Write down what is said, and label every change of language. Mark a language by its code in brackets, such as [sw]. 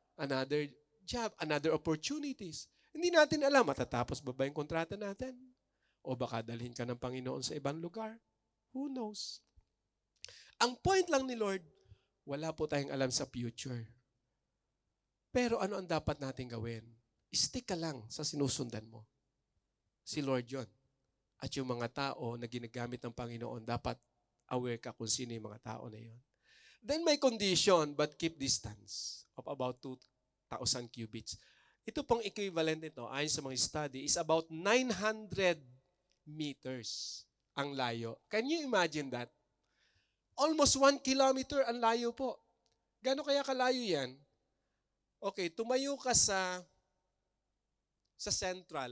[en] Another job, another opportunities. [tl] Hindi natin alam, matatapos ba yung kontrata natin? O baka dalhin ka ng Panginoon sa ibang lugar? Who knows? Ang point lang ni Lord, wala po tayong alam sa future. Pero ano ang dapat natin gawin? Stick ka lang sa sinusundan mo. Si Lord yon. At yung mga tao na ginagamit ng Panginoon, dapat aware ka kung sino yung mga tao na yon. [en] Then may condition, but keep distance of about 2,000 cubits. [tl] Ito pong equivalent nito, ayon sa mga study, is about 900 meters ang layo. [en] Can you imagine that? Almost 1 kilometer ang layo po. [tl] Gano'n kaya kalayo yan? Okay, tumayo ka sa Central.